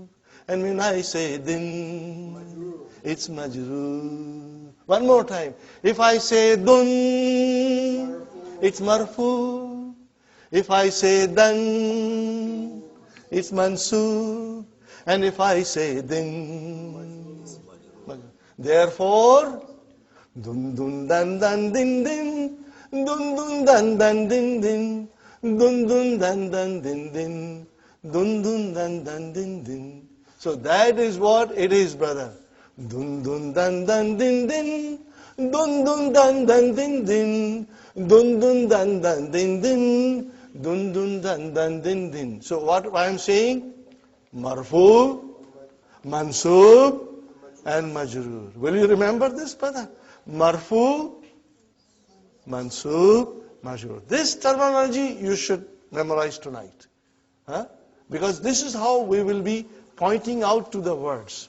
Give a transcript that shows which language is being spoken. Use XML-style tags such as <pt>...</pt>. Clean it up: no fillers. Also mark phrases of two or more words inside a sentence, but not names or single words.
<en>And when I say Din, it's Majrūr. One more time. If I say Dun, it's Marfūʿ. If I say Dan, it's Manṣūb. And if I say Din, therefore, Dun Dun Dan Dan Din Din, Dun Dun Dan Dan Din Din, Dun Dun Dan Dan Din Din, Dun Dun Dan Dan Din Din. So that is what it is, brother. Dun Dun Dan Dan Din Din, Dun Dun Dan Dan Din Din, Dun Dun Dan Dan Din Din, Dun Dun Dan Dan Din Din. So what I am saying?</en> <ar>Marfūʿ, Manṣūb, and Majrūr.</ar> <en>Will you remember this, brother?</en> <ar>Marfūʿ, Manṣūb, Majrūr.</ar> <en>This terminology you should memorize tonight. Because this is how we will be pointing out to the words.</en>